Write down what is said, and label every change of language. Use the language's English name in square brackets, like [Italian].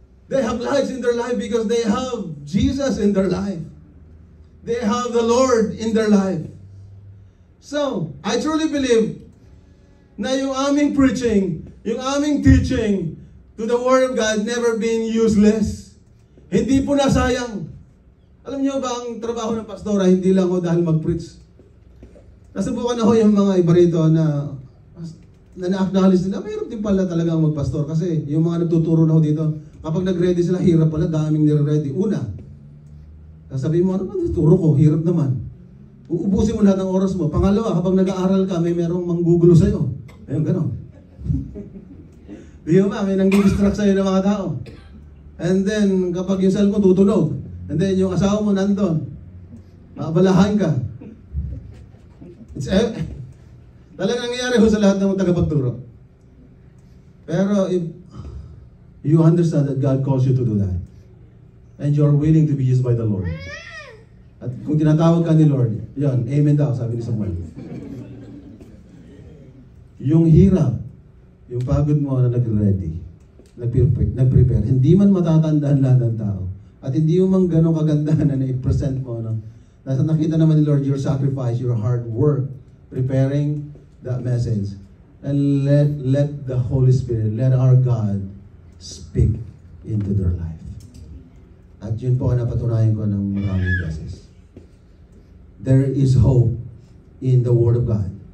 [English] They have lights in their life because they have Jesus in their life. They have the Lord in their life. So, I truly believe [Filipino] na yung aming preaching, yung aming teaching [English] to the Word of God never been useless. [Filipino] Hindi po nasayang. Alam niyo ba ang trabaho ng pastora, hindi lang ho dahil mag-preach. Nasubukan na ho yung mga iba rito na na-acknowledge nila, mayroon din pala talagang magpastor. Kasi yung mga nagtuturo na ho dito, kapag nag-ready sila, hirap pala, daming nire-ready. Una, sasabihin mo, ano ba tuturo ko? Hirap naman. Uubusin mo lahat ng oras mo. Pangalawa, kapag nag-aaral ka, may merong manggugulo sa'yo. Ayun, gano'n. Di ba, may nang-distract sa'yo ng mga tao. And then, kapag yung cellphone tutunog, and then yung asawa mo nandun, makabalahan ka. Talagang nangyayari ho sa lahat ng tagapagturo. [English] Pero if you understand that God calls you to do that, and you're willing to be used by the Lord, [Filipino] at kung tinatawag ka ni Lord, yan, amen daw, sabi ni Samuel. Yung hirap, yung pagod mo na nag-ready, nag-prepare, hindi man matatandaan lahat ng tao, at hindi mo man gano'ng kagandahan na i-present mo, no? Nasa nakita naman ni Lord [English] your sacrifice, your hard work, preparing that message. And let the Holy Spirit, let our God speak into their life. [Filipino] At yun po ang napatunayan ko ng maraming beses. [English] There is hope in the Word of God.